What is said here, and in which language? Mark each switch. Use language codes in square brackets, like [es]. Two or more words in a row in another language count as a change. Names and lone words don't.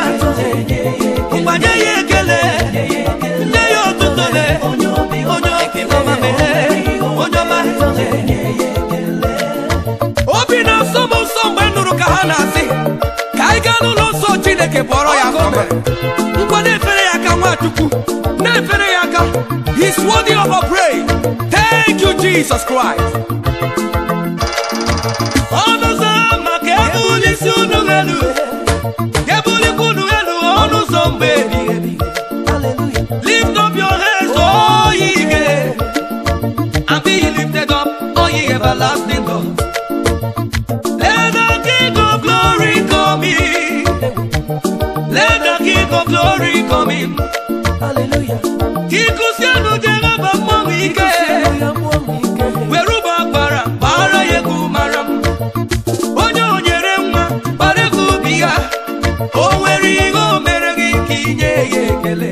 [ig] Nye ya ekele, nye ya otuto, onye obi ọma. Onye ọma. Obi na-asọ m nsọ mgbe m nụrụ ka ha na-asị ka anyị gaa n'ụlọ nsọ Chineke kpọrọ ya ngwa na-efere ya aka Nwachukwu, na-efere ya aka. [en] He's worthy of our praise. Thank you, Jesus Christ. [ig] Ọnụ ụzọ ama ka ebulisi unu elu, ebulikwa unu elu, ọnụ ụzọ mgbe ebighị ebi. [en] Lift up your hands, oh ye gates, and be lifted up, oh ye everlasting doors. Let the King of glory come in. Let the King of glory come in. Hallelujah. [ig] Ikusianu Jehova mmụọ ike, were ụgbọ agbara gbara ya egwu mara m. Onye o nyere nwa gbara egwu obi ya. O nwere ihe o mere gị ka inye ya ekele.